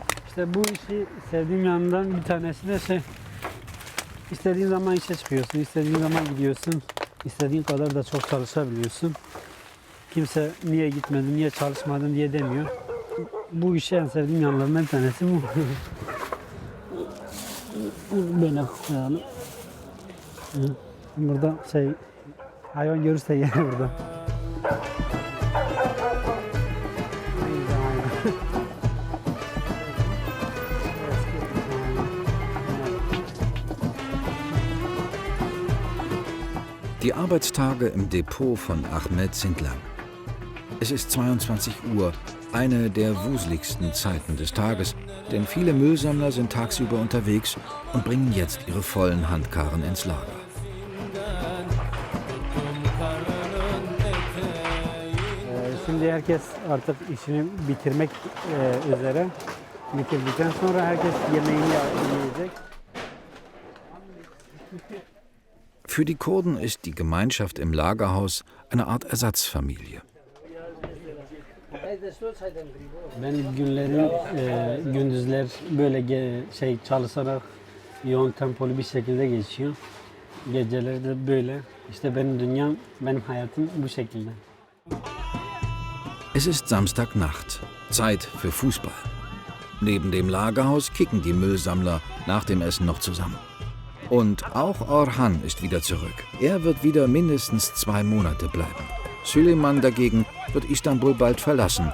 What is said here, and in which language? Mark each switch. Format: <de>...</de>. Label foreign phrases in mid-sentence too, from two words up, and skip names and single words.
<tr>İşte bu işi sevdiğim yanından bir tanesi de istediğin zaman işe çıkıyorsun, istediğin zaman gidiyorsun, istediğin kadar da çok çalışabiliyorsun. Kimse niye gitmedin, niye çalışmadın diye demiyor. Bu işi en sevdiğim yanlarından bir tanesi bu. Böyle koyalım. Burada hayvan görürse yer burada.</tr> <de>Die Arbeitstage im Depot von Ahmed sind lang. Es ist 22 Uhr, eine der wuseligsten Zeiten des Tages, denn viele Müllsammler sind tagsüber unterwegs und bringen jetzt ihre vollen Handkarren ins Lager.</de> <tr>Şimdi herkes artık işini bitirmek üzere. Bitirdikten sonra herkes yemeğini yiyecek.</tr> <de>Für die Kurden ist die Gemeinschaft im Lagerhaus eine Art Ersatzfamilie.</de> <tr>Ben gündüzler böyle çalışarak yoğun tempolu bir şekilde geçiyor. Geceleri de böyle. İşte benim dünyam, benim hayatım bu şekilde.</tr> <de>Es ist Samstagnacht, Zeit für Fußball. Neben dem Lagerhaus kicken die Müllsammler nach dem Essen noch zusammen. Und auch Orhan ist wieder zurück. Er wird wieder mindestens 2 Monate bleiben. Süleyman dagegen wird Istanbul bald verlassen.</de>